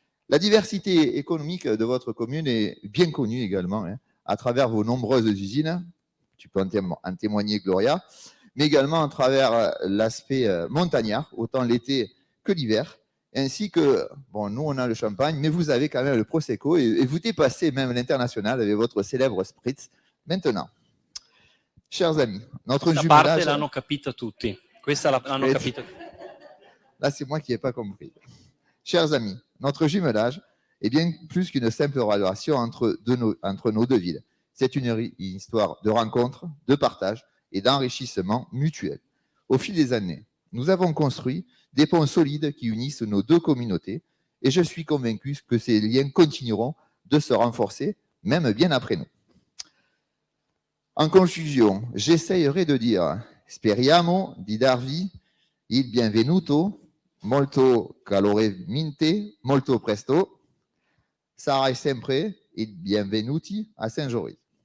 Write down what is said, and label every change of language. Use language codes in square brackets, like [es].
[fr] La diversité économique de votre commune est bien connue également, à travers vos nombreuses usines, tu peux en témoigner Gloria, mais également à travers l'aspect montagnard, autant l'été que l'hiver, ainsi que, bon, nous on a le champagne, mais vous avez quand même le Prosecco, et vous dépassez même l'international avec votre célèbre Spritz maintenant. Chers amis, notre [it] Questa [fr] jumelage... [it] parte l'hanno capita tutti. Questa l'hanno capita tutti. [fr] Là, c'est moi qui n'ai pas compris. Chers amis, notre jumelage est bien plus qu'une simple relation entre nos deux villes. C'est une histoire de rencontre, de partage et d'enrichissement mutuel. Au fil des années, nous avons construit des ponts solides qui unissent nos deux communautés et je suis convaincu que ces liens continueront de se renforcer, même bien après nous. En conclusion, j'essayerai de dire [it] speriamo di darvi il benvenuto molto calorosamente, molto presto. Sarai sempre il benvenuti a Saint-Jory.